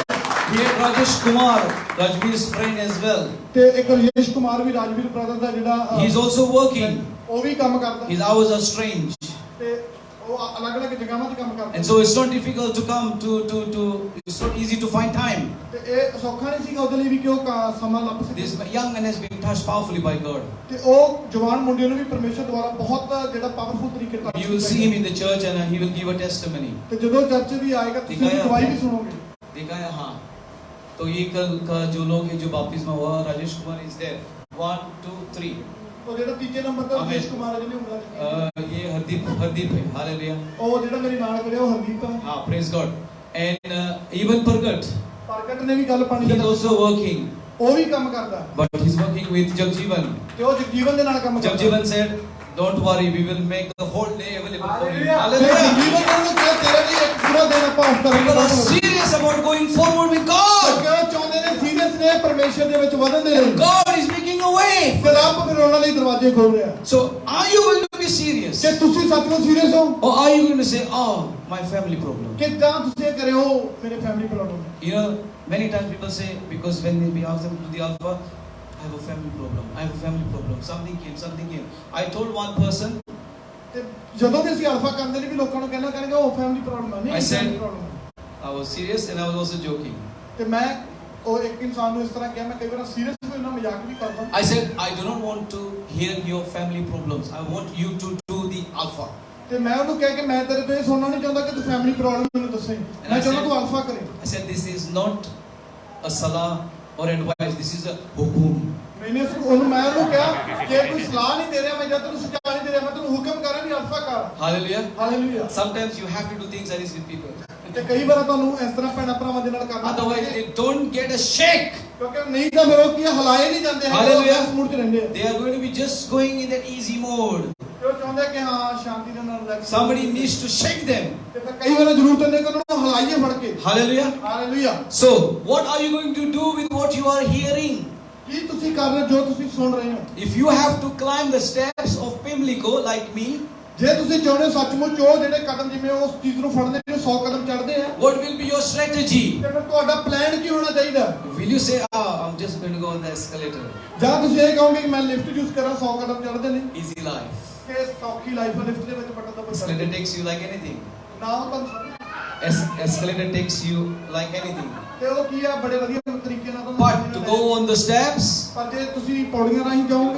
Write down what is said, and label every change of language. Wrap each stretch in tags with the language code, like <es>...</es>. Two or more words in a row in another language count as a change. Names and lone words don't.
<en>We had Rajesh Kumar, Rajveer's friend as well.</en> <pa>ਤੇ ਇੱਕ ਰਜੇਸ਼ ਕੁਮਾਰ ਵੀ ਰਾਜਵੀਰ ਬ੍ਰਦਰ ਦਾ ਜਿਹੜਾ</pa> <en>He's also working.</en> <pa>ਉਹ ਵੀ ਕੰਮ ਕਰਦਾ</pa> <en>His hours are strange.</en> <pa>ਤੇ ਉਹ ਅਲੱਗ-ਅਲੱਗ ਜਗ੍ਹਾਵਾਂ 'ਤੇ ਕੰਮ ਕਰਦਾ</pa> <en>And so it's not difficult to come to it's not easy to find time.</en> <pa>ਤੇ ਇਹ ਸੌਖਾ ਨਹੀਂ ਸੀਗਾ ਉਹਦੇ ਲਈ ਵੀ ਕਿ ਉਹ ਸਮਾਂ ਲੱਭ ਸਕੇ</pa> <en>This young man has been touched powerfully by God.</en> <pa>ਤੇ ਉਹ ਜਵਾਨ ਮੁੰਡੇ ਨੂੰ ਵੀ ਪਰਮੇਸ਼ਰ ਦੁਆਰਾ ਬਹੁਤ ਜਿਹੜਾ ਪਾਵਰਫੁਲ ਤਰੀਕੇ ਨਾਲ</pa> <en>You will see him in the church and he will give a testimony.</en> <pa>ਤੇ ਜਦੋਂ ਚਰਚ ਵੀ ਆਏਗਾ ਤੁਸੀਂ ਦਿਖਾਇਆ ਗਵਾਹੀ ਵੀ</pa> <hi>आपने?</hi> <pa>ਸੁਣੋਗੇ</pa> <hi>देखा है हाँ तो ये कल का जो लोग हैं जो बपतिस्मा हुआ राजेश कुमार</hi> <en>is there</en> <hi>1 2 3</hi> <pa>ਉਹ ਜਿਹੜਾ ਤੀਜੇ ਨੰਬਰ ਤੇ ਆਮੀਨ। ਰਜੇਸ਼ ਕੁਮਾਰ ਹੈ ਜਿਹਨੇ ਉਂਗਲਾਂ ਚੁੱਕੀਆਂ।</pa> <hi>ये हरदीप है हालेलुया</hi> <pa>ਉਹ ਜਿਹੜਾ ਮੇਰੇ ਨਾਲ ਖੜਿਆ ਉਹ ਹਰਦੀਪ ਹੈ</pa> <en>हाँ praise God and even Pargat</en> <pa>ਪ੍ਰਗਟ ਨੇ ਵੀ ਗੱਲ ਪਾਣੀ</pa> <en>he is</en> <pa>ਦਾ</pa> <en>also working</en> <pa>ਉਹ ਵੀ ਕੰਮ ਕਰਦਾ</pa> <en>but he's working with Jagjeevan.</en> <pa>ਤੇ ਉਹ ਜਗਜੀਵਨ ਦੇ ਨਾਲ ਕੰਮ ਕਰਦਾ</pa> <en>Jagjeevan said don't worry we will make the whole day available for you.</en> <pa>ਤੇ</pa> <en>Hallelujah.</en> <pa>ਜਗਜੀਵਨ ਨੂੰ ਕਿਹਾ ਤੇਰੇ ਲਈ ਇੱਕ ਪੂਰਾ ਦਿਨ ਆਪਾਂ ਉਸ</pa> <en>People are</en> <pa>ਕਰਾਂਗੇ</pa> <en>serious about going forward with God.</en> <pa>ਕਿਉਂ ਚਾਹੁੰਦੇ ਨੇ ਸੀਰੀਅਸ ਨੇ ਪਰਮੇਸ਼ਰ ਦੇ ਵਿੱਚ ਵਧਣ ਦੇ ਲਈ</pa> <en>God is making a way.</en> <pa>ਤੇ ਰੱਬ ਫਿਰ ਉਹਨਾਂ ਲਈ ਦਰਵਾਜ਼ੇ ਖੋਲ ਰਿਹਾ।</pa> <en>So, are you going to be serious?</en> <pa>ਕਿ ਤੁਸੀਂ ਸੱਚਮੁੱਚ ਸੀਰੀਅਸ ਹੋ?</pa> <en>Or are you going to say, oh, my family problem?</en> <pa>ਕਿ ਜਾਂ ਤੁਸੀਂ ਇਹ ਕਰਿਓ ਮੇਰੇ</pa> <en>family problem</en> <pa>ਹੈ।</pa> <en>You know, many times people say, because when we ask them to the Alpha, I have a family problem. I have a family problem. Something came. I told one person,</en> <pa>ਤੇ ਜਦੋਂ ਵੀ ਅਸੀਂ ਅਲਫਾ ਕਰਦੇ ਨੇ ਵੀ ਲੋਕਾਂ ਨੂੰ ਕਹਿਣਾ ਕਰਨਗੇ ਉਹ</pa> <en>family problem</en> <pa>ਹੈ।</pa> <en>I</en> <pa>ਨਹੀਂ</pa> <en>said- family problem</en> <pa>ਹੈ।</pa> <en>I was serious and I was also joking.</en> <pa>ਤੇ ਮੈਂ ਉਹ ਇੱਕ ਇਨਸਾਨ ਨੂੰ ਇਸ ਤਰ੍ਹਾਂ ਕਿਹਾ, ਮੈਂ ਕਈ ਵਾਰ ਸੀਰੀਅਸ ਵੀ ਹੁੰਦਾ, ਮਜ਼ਾਕ ਵੀ ਕਰਦਾ।</pa> <en>I said, I do not want to hear your family problems. I want you to do the Alpha.</en> <pa>ਤੇ ਮੈਂ ਉਹਨੂੰ ਕਿਹਾ ਕਿ ਮੈਂ ਤੇਰੇ ਤੋਂ ਇਹ ਸੁਣਨਾ ਨਹੀਂ ਚਾਹੁੰਦਾ ਕਿ ਤੂੰ</pa> <en>family problem</en> <pa>ਮੈਨੂੰ ਦੱਸੇ, ਮੈਂ ਚਾਹੁੰਦਾ ਤੂੰ ਅਲਫਾ ਕਰੇ।</pa> <en>I said, this is not a salah or advice. This is a hukum.</en> <pa>ਮੈਨੇ ਉਹਨੂੰ ਕਿਹਾ ਕਿ ਕੋਈ ਸਲਾਹ ਨਹੀਂ ਦੇ ਰਿਹਾ, ਮੈਂ ਜਦ ਤੈਨੂੰ ਸਜ਼ਾ ਨਹੀਂ ਦੇ ਰਿਹਾ, ਮੈਂ ਤੈਨੂੰ ਹੁਕਮ ਕਰ ਰਿਹਾ ਵੀ ਅਲਫਾ ਕਰ।</pa> <en>Hallelujah.</en> <pa>ਹਾਲੇਲੂਇਆ।</pa> <en>Sometimes you have to do things like this with people.</en> <pa>ਤੇ ਕਈ ਵਾਰ ਤੁਹਾਨੂੰ ਇਸ ਤਰ੍ਹਾਂ ਭੈਣਾਂ ਭਰਾਵਾਂ ਦੇ ਨਾਲ ਕਰਨਾ</pa> <en>Otherwise, they don't get a shake.</en> <pa>ਕਿਉਂਕਿ ਨਹੀਂ ਤਾਂ ਫਿਰ ਉਹ ਕੀ ਹਲਾਏ ਨਹੀਂ ਜਾਂਦੇ ਹਾਲੇਲੂਇਆ। ਇਸ ਮੂਡ 'ਚ ਰਹਿੰਦੇ ਆ।</pa> <en>They are going to be just going in that easy mode.</en> <pa>ਤੇ ਉਹ ਚਾਹੁੰਦੇ ਕਿ ਹਾਂ ਸ਼ਾਂਤੀ ਦੇ ਨਾਲ ਰਿਲੈਕਸ।</pa> <en>Somebody needs to shake them.</en> <pa>ਤੇ ਫਿਰ ਕਈ ਵਾਰ ਜ਼ਰੂਰਤ ਹੁੰਦੀ ਕਿ ਉਹਨਾਂ ਨੂੰ ਹਲਾਈਏ ਫੜ ਕੇ।</pa> <en>Hallelujah.</en> <pa>ਹਾਲੇਲੂਇਆ।</pa> <en>So, what are you going to do with what you are hearing?</en> <pa>ਕੀ ਤੁਸੀਂ ਕਰ ਰਹੇ ਹੋ ਜੋ ਤੁਸੀਂ ਸੁਣ ਰਹੇ ਹੋ?</pa> <en>If you have to climb the steps of Pimlico like me,</en> <pa>ਜੇ ਤੁਸੀਂ ਚਾਹੁੰਦੇ ਹੋ ਸੱਚਮੁੱਚ ਉਹ ਜਿਹੜੇ ਕਦਮ ਜਿਵੇਂ ਉਸ ਚੀਜ਼ ਨੂੰ ਫੜਦੇ ਨੇ 100 ਕਦਮ ਚੜ੍ਹਦੇ ਆ,</pa> <en>what will be your strategy?</en> <pa>ਤੇ ਫਿਰ ਤੁਹਾਡਾ ਪਲਾਨ ਕੀ ਹੋਣਾ ਚਾਹੀਦਾ?</pa> <en>Will you say, I'm just going to go on the escalator?</en> <pa>ਜਾਂ ਤੁਸੀਂ ਇਹ ਕਹੋਗੇ ਕਿ ਮੈਂ</pa> <en>lift use</en> <pa>ਕਰਾਂ 100 ਕਦਮ ਚੜ੍ਹਦੇ ਨੇ</pa> <en>Easy life.</en> <pa>ਕਿ ਸੌਖੀ ਲਾਈਫ ਹੈ, ਲਿਫਟ ਦੇ ਵਿੱਚ ਬਟਨ ਦਾ</pa> <en>Escalator takes you like anything.</en> <pa>ਨਾ ਉਹ ਤੁਹਾਨੂੰ</pa> <en>Escalator takes you like anything.</en> <pa>ਤੇ ਉਹ ਕੀ ਆ ਬੜੇ ਵਧੀਆ ਤਰੀਕੇ ਨਾਲ ਤੁਹਾਨੂੰ</pa> <en>But to go on the steps,</en> <pa>ਪਰ ਜੇ ਤੁਸੀਂ ਪੌੜੀਆਂ ਰਾਹੀਂ ਜਾਓਗੇ</pa>